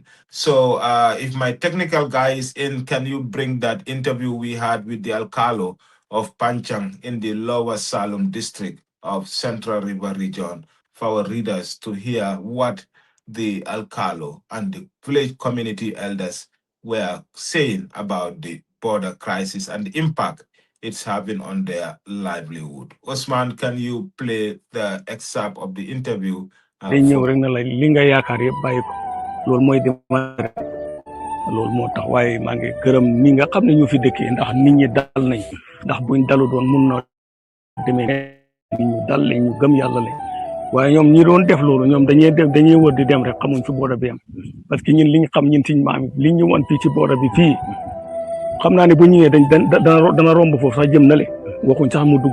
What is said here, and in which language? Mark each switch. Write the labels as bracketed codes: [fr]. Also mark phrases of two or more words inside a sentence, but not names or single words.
[en] So if my technical guy is in, can you bring that interview we had with the Alcalo of Panchang in the Lower Salem district of Central River region for our readers to hear what the Alcalo and the village community elders were saying about the border crisis and the impact it's having on their livelihood. Osman, can you play the excerpt of the interview? [wo] Dañ ñëw rek na la li nga yaakaar yëpp bàyyi ko loolu mooy loolu moo tax waaye maa ngi gërëm ñi nga xam ne ñu fi dëkkee ndax nit ñi dal nañ ndax buñ dalu doon mun na demee nit ñu dal lañ ñu gëm yàlla lañ waaye ñoom ñi doon def loolu ñoom dañuy wër di dem rek xamuñ fi booda bi am [fr] parce que [wo] ñun liñ xam ñun suñ maam liñ ñu wan fii ci booda bi fii xam naa ne bu ñëwee dana romb foofu sax jëm na le waxuñ sax mu dugg